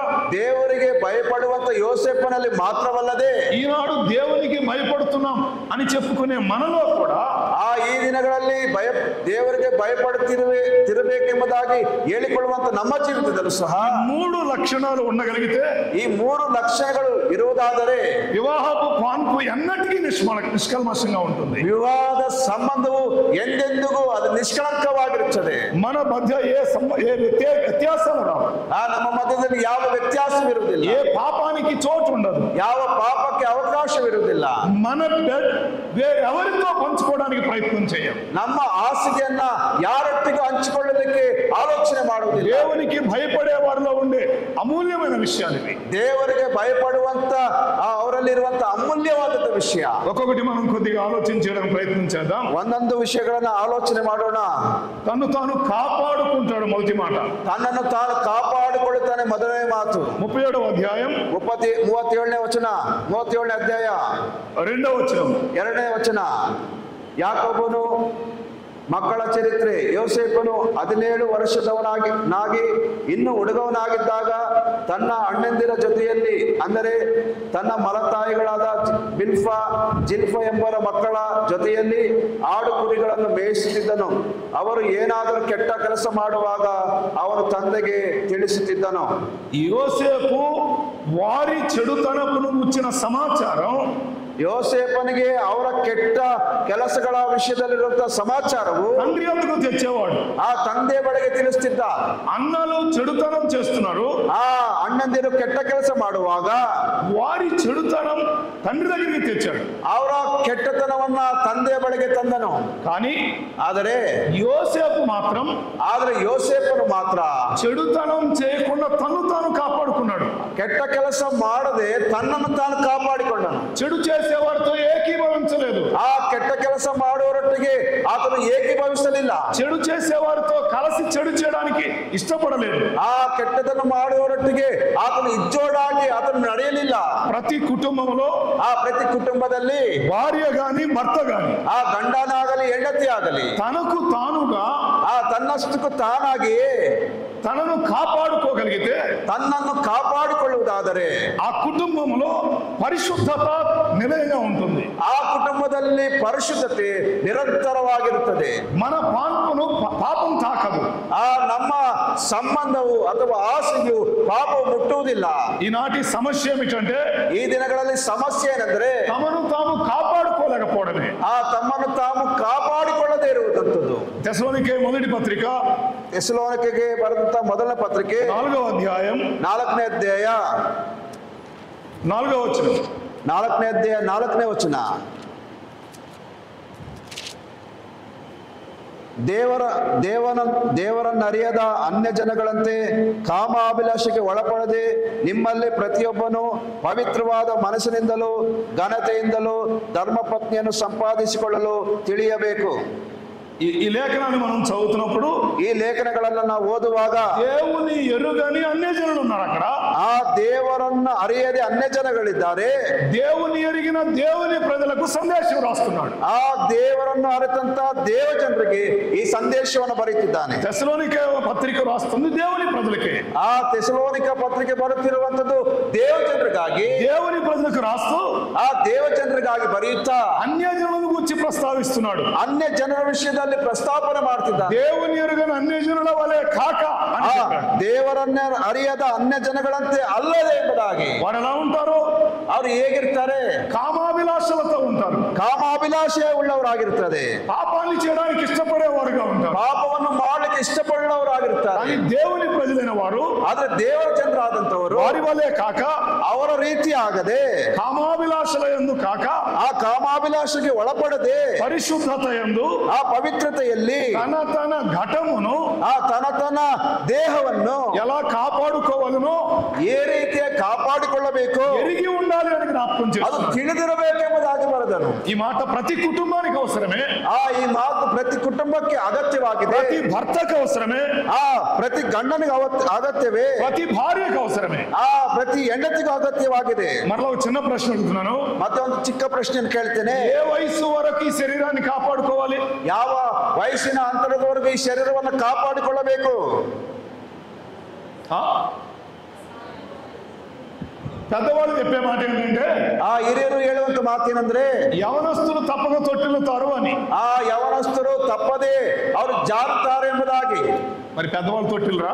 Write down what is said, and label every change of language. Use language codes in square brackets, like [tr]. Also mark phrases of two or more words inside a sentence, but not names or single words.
[kn] ದೇವರಿಗೆ ಭಯಪಡುವಂತ ಯೋಸೇಫನಲ್ಲಿ ಮಾತ್ರವಲ್ಲದೆ, [te] ఈనాడు దేవునికి భయపడుతున్నాం అని చెప్పుకునే మనలో కూడా [kn] ಈ ದಿನಗಳಲ್ಲಿ ದೇವರಿಗೆ ಭಯಪಡುತ್ತಿರಬೇಕೆಂಬುದಾಗಿ ಹೇಳಿಕೊಳ್ಳುವಂತ ನಮ್ಮ ಜೀವಿತದಲ್ಲೂ ಸಹ [te] 3 లక్షణాలు ఉండగలిగితే, [kn] ಈ 3 ಲಕ್ಷಣಗಳು ಇರುವುದಾದರೆ [te] వివాహపు పాన్పు ఎన్నటికీ నిష్కల్మషంగా ఉంటుంది. [kn] ವಿವಾಹದ ಸಂಬಂಧವು ಎಂದೆಂದಿಗೂ ಅದು ನಿಷ್ಕಳಂಕವಾಗಿರುತ್ತದೆ. [te] మన మధ్య ఏ వ్యత్యాసాలు రావు. [kn] ನಮ್ಮ ಮಧ್ಯದಲ್ಲಿ ಯಾವ ವ್ಯತ್ಯಾಸವಿರುವುದಿಲ್ಲ. [te] ఏ పాపానికి చోటు ఉండదు. [kn] ಯಾವ ಪಾಪಕ್ಕೆ ಅವಕಾಶವಿರುವುದಿಲ್ಲ. [te] మన బెడ్ ఎవరితో పంచుకోవడానికి ప్రయత్నం చేయాలి. [kn] ನಮ್ಮ ಹಾಸಿಗೆಯನ್ನ ಯಾರೊಟ್ಟಿಗೂ ಹಂಚಿಕೊಳ್ಳಲಿಕ್ಕೆ ಆಲೋಚನೆ ಮಾಡುವುದಿಲ್ಲ. [te] దేవునికి భయపడే వారిలో ఉండే అమూల్యమైన విషయాలు ఇవి. [kn] ದೇವರಿಗೆ ಭಯಪಡುವಂತ ಅವರಲ್ಲಿರುವಂತ ಅಮೂಲ್ಯವಾದ ವಿಷಯ. [te] ఒక్కొక్కటి మనం కొద్దిగా ఆలోచించడానికి ప్రయత్నం చేద్దాం. [kn] ಒಂದೊಂದು ವಿಷಯಗಳನ್ನ ಆಲೋಚನೆ ಮಾಡೋಣ. [te] తను తాను కాపాడుకుంటాడు, మొదటి మాట. [kn] ತನ್ನನ್ನು ತಾನು ಕಾಪಾಡಿಕೊಳ್ಳುತ್ತಾನೆ, ಮೊದಲನೇ ಮಾತು. [te] 37వ అధ్యాయం [kn] 37ನೇ ವಚನ 37ನೇ ಅಧ್ಯಾಯ [te] 2వ వచనం [kn] 2ನೇ ವಚನ. ಯಾಕೋಬನು ಮಕ್ಕಳ ಚರಿತ್ರೆ. ಯೋಸೇಫನು 17 ವರ್ಷದವನಾಗಿ ಇನ್ನು ಹುಡುಗವನಾಗಿದ್ದಾಗ ತನ್ನ ಅಣ್ಣಂದಿರ ಜೊತೆಯಲ್ಲಿ, ಅಂದರೆ ತನ್ನ ಮಲತಾಯಿಗಳಾದ ಜಿಲ್ಫ ಎಂಬರ ಮಕ್ಕಳ ಜೊತೆಯಲ್ಲಿ ಆಡು ಕುರಿಗಳನ್ನು ಮೇಯಿಸುತ್ತಿದ್ದನು. ಅವರು ಏನಾದರೂ ಕೆಟ್ಟ ಕೆಲಸ ಮಾಡುವಾಗ ಅವನು ತಂದೆಗೆ ತಿಳಿಸುತ್ತಿದ್ದನು. [te] యోసేపు వారి చెడుతనపును గుర్చిన సమాచారం [kn] ಯೋಸೇಫನಿಗೆ ಅವರ ಕೆಟ್ಟ ಕೆಲಸಗಳ ವಿಷಯದಲ್ಲಿರುವಂತಹ ಸಮಾಚಾರವು [te] తండ్రి అందుకు తెచ్చేవాడు. [kn] ಆ ತಂದೆ ಬಳಿಗೆ ತಿಳಿಸುತ್ತಿದ್ದ. [te] అన్నలు చెడుతనం చేస్తున్నారు, [kn] ಆ ಅಣ್ಣಂದಿರು ಕೆಟ್ಟ ಕೆಲಸ ಮಾಡುವಾಗ [te] వారి చెడుతనం తండ్రి దగ్గరికి తెచ్చాడు. [kn] ಅವರ ಕೆಟ್ಟತನವನ್ನ ತಂದೆ ಬಳಿಗೆ ತಂದನು. [te] కానీ [kn] ಆದರೆ ಯೋಸೇಫನು ಮಾತ್ರ [te] చెడుతనం చేయకుండా తను తాను కాపాడుకున్నాడు. [kn] ಕೆಟ್ಟ ಕೆಲಸ ಮಾಡದೆ ತನ್ನನ್ನು ತಾನು ಕಾಪಾಡಿಕೊಂಡನು. [te] చెడు చేసేవారితో ఏకీభవించలేదు. [kn] ಆ ಕೆಟ್ಟ ಕೆಲಸ ಮಾಡುವರೊಟ್ಟಿಗೆ ಆತನು ಏಕೀಭವಿಸಲಿಲ್ಲ. [te] చెడు చేసేవారితో కలిసి చెడు చేయడానికి ఇష్టపడలేదు. [kn] ಆ ಕೆಟ್ಟದನ್ನು ಮಾಡುವರೊಟ್ಟಿಗೆ ಆತನು ಇಜ್ಜೋಡಾಗಿ ಆತನು ನಡೆಯಲಿಲ್ಲ. [te] ప్రతి కుటుంబంలో [kn] ಪ್ರತಿ ಕುಟುಂಬದಲ್ಲಿ [te] భార్య గాని భర్త గాని [kn] ಆ ಗಂಡನಾಗಲಿ ಹೆಂಡತಿ ಆಗಲಿ [te] తనకు తానుగా [kn] ತನ್ನಷ್ಟಕ್ಕೂ ತಾನಾಗಿ [te] తనను కాపాడుకోగలిగితే, [kn] ತನ್ನನ್ನು ಕಾಪಾಡಿಕೊಳ್ಳುವುದಾದರೆ [te] ఆ కుటుంబంలో పరిశుద్ధత నిలయంగా ఉంటుంది. [kn] ಆ ಕುಟುಂಬದಲ್ಲಿ ಪರಿಶುದ್ಧತೆ ನಿರಂತರವಾಗಿರುತ್ತದೆ. [te] మన పాపం తాకదు. [kn] ನಮ್ಮ ಸಂಬಂಧವು ಅಥವಾ ಆಸೆಯು ಪಾಪವು ಮುಟ್ಟುವುದಿಲ್ಲ. [te] ఈనాటి సమస్య ఏమిటంటే, [kn] ಈ ದಿನಗಳಲ್ಲಿ ಸಮಸ್ಯೆ ಏನೆಂದರೆ [te] తమను తాము కాపాడుకోలేకపోవడమే. [kn] ತಮ್ಮನ್ನು ತಾವು ಕಾಪಾಡಿಕೊಳ್ಳದೇ ಇರುವುದಂಥದ್ದು. [te] తెస్సలోనికే మొదటి పత్రిక [kn] ತೆಸಲೋನಿಕೆಗೆ ಬರೆದಂತ ಮೊದಲನೇ ಪತ್ರಿಕೆ [te] 4వ అధ్యాయం [kn] 4ನೇ ಅಧ್ಯಾಯ [te] 4వ వచనం. [kn] 4ನೇ ಅಧ್ಯಾಯ 4ನೇ ವಚನ. ದೇವರನ್ನರಿಯದ ಅನ್ಯ ಜನಗಳಂತೆ ಕಾಮಾಭಿಲಾಷೆಗೆ ಒಳಪಡದೆ ನಿಮ್ಮಲ್ಲಿ ಪ್ರತಿಯೊಬ್ಬನು ಪವಿತ್ರವಾದ ಮನಸ್ಸಿನಿಂದಲೂ ಘನತೆಯಿಂದಲೂ ಧರ್ಮಪತ್ನಿಯನ್ನು ಸಂಪಾದಿಸಿಕೊಳ್ಳಲು ತಿಳಿಯಬೇಕು. [te] ఈ లేఖనాన్ని మనం చదువుతున్నప్పుడు, [kn] ఈ లేఖನಗಳನ್ನು ನಾವು ಓದುವಾಗ [te] దేవుని ఎరుగని అన్యజనులు ఉన్నారు అక్కడ. [kn] ಆ ದೇವರನ್ನ ಅರಿಯದೆ ಅನ್ಯ ಜನಗಳಿದ್ದಾರೆ. [te] దేవుని ఎరిగిన దేవుని ప్రజలకు సందేశం రాస్తున్నాడు. [kn] ಆ ದೇವರನ್ನು ಅರಿತಂತ ದೇವ ಜನರಿಗೆ ಈ ಸಂದೇಶವನ್ನು ಬರೆಯುತ್ತಿದ್ದಾನೆ. [te] తెస్సలోనికే పత్రిక రాస్తుంది దేవుని ప్రజలకే. [kn] ಆ ತೆಸಲೋನಿಕ ಪತ್ರಿಕೆ ಬರುತ್ತಿರುವಂತದ್ದು ದೇವ ಜನರಿಗಾಗಿ, [te] దేవుని ప్రజలకు రాస్తూ [kn] ಆ ದೇವ ಜನರಿಗಾಗಿ ಬರೆಯುತ್ತಾ [te] అన్యజనులను గురించి ప్రస్తావిస్తున్నాడు. [kn] ಅನ್ಯ ಜನರ ವಿಷಯದಲ್ಲಿ ಪ್ರಸ್ತಾಪನೆ ಮಾಡ್ತಿದ್ದಾನೆ. [te] దేవుని ఎరుగని అన్యజనుల వలె కాక అని చెప్పాడు. [kn] ದೇವರನ್ನ ಅರಿಯದ ಅನ್ಯ ಜನಗಳಂತೆ ಅಲ್ಲದೆ ಎಂಬುದಾಗಿ. [te] వారు ఎలా ఉంటారు? [kn] ಅವರು ಹೇಗಿರ್ತಾರೆ? [te] కామాభిలాషలతో ఉంటారు. [kn] ಕಾಮಾಭಿಲಾಷೆ ಉಳ್ಳವರಾಗಿರುತ್ತದೆ. [te] పాపాన్ని చేయడానికి ఇష్టపడేవారుగా ఉంటారు. [kn] ಪಾಪವನ್ನು ಮಾಡಲಿಕ್ಕೆ ಇಷ್ಟಪಡುವವರಾಗಿರ್ತಾರೆ. [te] కానీ దేవుని ప్రజలైన వారు, [kn] ಆದ್ರೆ ದೇವರ ಜನರಾದಂತವರು [te] వారి వలె కాక, [kn] ಅವರ ರೀತಿ ಆಗದೆ, [te] కామాభిలాషల యందు కాక, [kn] ಆ ಕಾಮಾಭಿಲಾಷೆಗೆ ಒಳಪಡದೆ, [te] పరిశుద్ధత యందు, [kn] ಆ ಪವಿತ್ರತೆಯಲ್ಲಿ [te] తన ఘటమును [kn] ತನ್ನ ದೇಹವನ್ನು [te] ఎలా కాపాడుకోవాలనో [kn] ఏ ರೀತಿಯ ಕಾಪಾಡಿಕೊಳ್ಳಬೇಕು [te] ఎరిగి ఉండాలి అని జ్ఞాపకం [kn] ಅದು [te] చేస్తున్నాడు. [kn] ತಿಳಿದಿರಬೇಕೆಂಬುದಾಗಿ ಬರೆದನು. [te] ఈ మాట ప్రతి కుటుంబానికి అవసరమే. [kn] ಈ ಮಾತು ಪ್ರತಿ ಕುಟುಂಬಕ್ಕೆ ಅಗತ್ಯವಾಗಿದೆ. [te] ప్రతి భర్తకు అవసరమే. [kn] ಪ್ರತಿ ಗಂಡನಿಗೆ ಅಗತ್ಯವೇ. [te] ప్రతి భార్యకు అవసరమే. [kn] ಪ್ರತಿ ಹೆಂಡತಿಗೂ ಅಗತ್ಯವಾಗಿದೆ. [te] మరలా ఒక చిన్న ప్రశ్న అడుగుతున్నాను. [kn] ಮತ್ತೆ ಒಂದು ಚಿಕ್ಕ ಪ್ರಶ್ನೆಯನ್ನು ಕೇಳ್ತೇನೆ. [te] ఏ వయసు వరకు ఈ శరీరాన్ని కాపాడుకోవాలి? [kn] ಯಾವ ವಯಸ್ಸಿನ ಅಂತರದವರೆಗೂ ಈ ಶರೀರವನ್ನು ಕಾಪಾಡಿಕೊಳ್ಳಬೇಕು? [te] పెద్దవాళ్ళు చెప్పే మాట ఏంటంటే, [kn] ಹಿರಿಯರು ಹೇಳುವಂತ ಮಾತೇನೆಂದ್ರೆ, [te] యవనస్తులు తప్పక తొట్టిల్లుతారు అని. [kn] ಯವನಸ್ಥರು ತಪ್ಪದೆ ಅವರು ಜಾರುತ್ತಾರೆ ಎಂಬುದಾಗಿ. [te] మరి పెద్దవాళ్ళు తొట్టిల్రా?